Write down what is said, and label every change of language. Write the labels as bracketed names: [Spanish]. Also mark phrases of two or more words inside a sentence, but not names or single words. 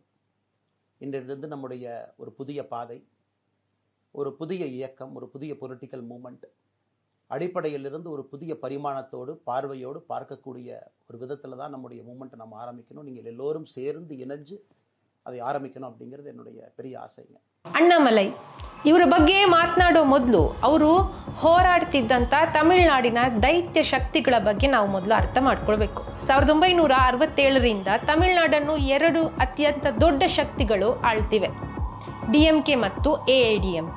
[Tamil] இன்றிலிருந்து நம்முடைய ஒரு புதிய பாதை, ஒரு புதிய இயக்கம், ஒரு புதிய [English] political movement [Tamil] அடிப்படையிலிருந்து ஒரு புதிய பரிமாணத்தோடு, பார்வையோடு பார்க்கக்கூடிய ஒரு விதத்தில் தான் நம்முடைய மூமெண்ட்டை நம்ம ஆரம்பிக்கணும். நீங்கள் எல்லோரும் சேர்ந்து இணைஞ்சு அதை ஆரம்பிக்கணும் அப்படிங்கிறது என்னுடைய பெரிய ஆசைங்க. [Kannada] ಅಣ್ಣಾಮಲೈ ಇವರ ಬಗ್ಗೆ ಮಾತನಾಡೋ ಮೊದಲು ಅವರು ಹೋರಾಡ್ತಿದ್ದಂಥ ತಮಿಳುನಾಡಿನ ದೈತ್ಯ ಶಕ್ತಿಗಳ ಬಗ್ಗೆ ನಾವು ಮೊದಲು ಅರ್ಥ ಮಾಡ್ಕೊಳ್ಬೇಕು. 1967ರಿಂದ ತಮಿಳುನಾಡನ್ನು 2 ಅತ್ಯಂತ ದೊಡ್ಡ ಶಕ್ತಿಗಳು ಆಳ್ತಿವೆ, DMK ಮತ್ತು AIDMK.